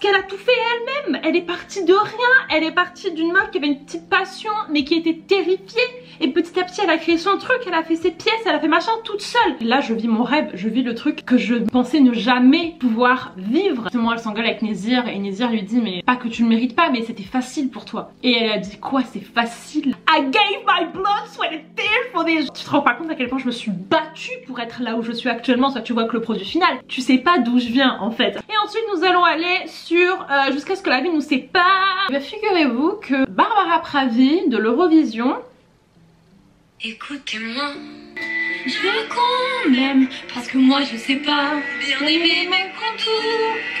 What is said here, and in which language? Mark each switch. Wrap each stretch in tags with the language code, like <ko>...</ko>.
<fr>qu'elle a tout fait elle-même. Elle est partie de rien, elle est partie d'une meuf qui avait une petite passion mais qui était terrifiée. Et petit à petit elle a créé son truc, elle a fait ses pièces, elle a fait machin toute seule. Et là je vis mon rêve, je vis le truc que je pensais ne jamais pouvoir vivre. Moi elle s'engueule avec Nézir et Nézir lui dit mais pas que tu le mérites pas mais c'était facile pour toi. Et elle a dit quoi c'est facile?</fr> <en>I gave my blood, sweat and tears for this.</en> <fr>Tu te rends pas compte à quel point je me suis battue pour être là où je suis actuellement. Soit tu vois que le produit final, tu sais pas d'où je viens en fait. Et ensuite nous allons aller sur jusqu'à ce que la vie nous sépare. Mais figurez-vous que Barbara Pravi de l'Eurovision. Écoutez-moi, je veux qu'on m'aime, parce que moi je sais pas bien aimer mes contours.</fr>